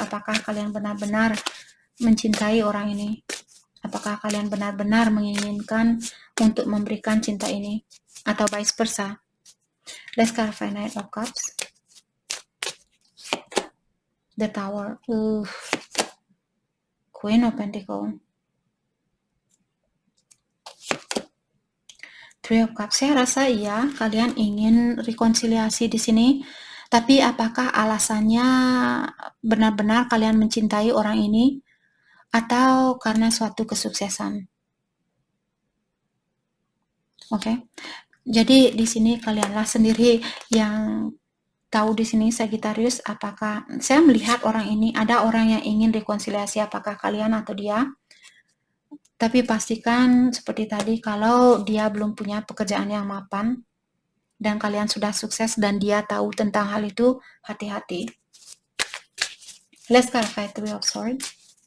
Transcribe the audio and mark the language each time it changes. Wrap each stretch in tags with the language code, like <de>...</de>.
<id>Apakah kalian benar-benar mencintai orang ini? Apakah kalian benar-benar menginginkan untuk memberikan cinta ini? Atau vice versa?</id> <en>Let's clarify Knight of Cups. The Tower. Queen of Pentacles.</en> <id>Three of Cups. Saya rasa iya, kalian ingin rekonsiliasi di sini. Tapi apakah alasannya benar-benar kalian mencintai orang ini atau karena suatu kesuksesan? Oke. Jadi di sini kalianlah sendiri yang tahu di sini Sagittarius, apakah saya melihat orang ini, ada orang yang ingin rekonsiliasi, apakah kalian atau dia. Tapi pastikan seperti tadi, kalau dia belum punya pekerjaan yang mapan dan kalian sudah sukses dan dia tahu tentang hal itu, hati-hati.</id> <en>Let's clarify Three of Swords.</en>